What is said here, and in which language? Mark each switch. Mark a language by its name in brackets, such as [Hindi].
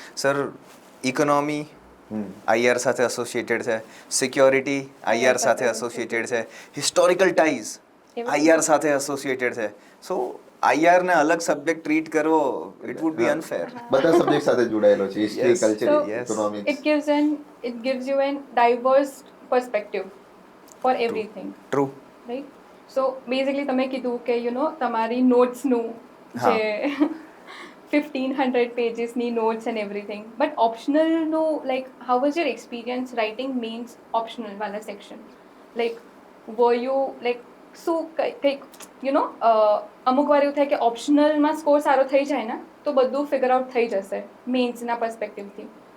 [Gujarati] Sir, economy IR સાથે associated છે, security IR સાથે એસોસિએટેડ છે, હિસ્ટોરિકલ ટાઈઝ આઈઆર સાથે એસોસિએટેડ છે. સો આઈઆરને અલગ સબ્જેક્ટ ટ્રીટ કરવો [English] It would be unfair. [Gujarati] બધા સબ્જેક્ટ સાથે જોડાયેલો છે, history, culture, economics. [English] it gives you an diverse perspective for everything. True. Right? So basically [Gujarati] તમે કીધું કે તમારી નોટ્સનું જે 1500 પેજીસની notes and everything, but ઓપ્શનલનું like [English] how was your experience writing [Gujarati] men's optional વાળા section? Like [English] were you like [Gujarati] શું કંઈક અમુક વાર એવું થાય કે ઓપ્શનલમાં સ્કોર સારો થઈ જાય ને તો બધું ફિગર આઉટ થઈ જશે મેન્સના પર્સપેક્ટિવથી.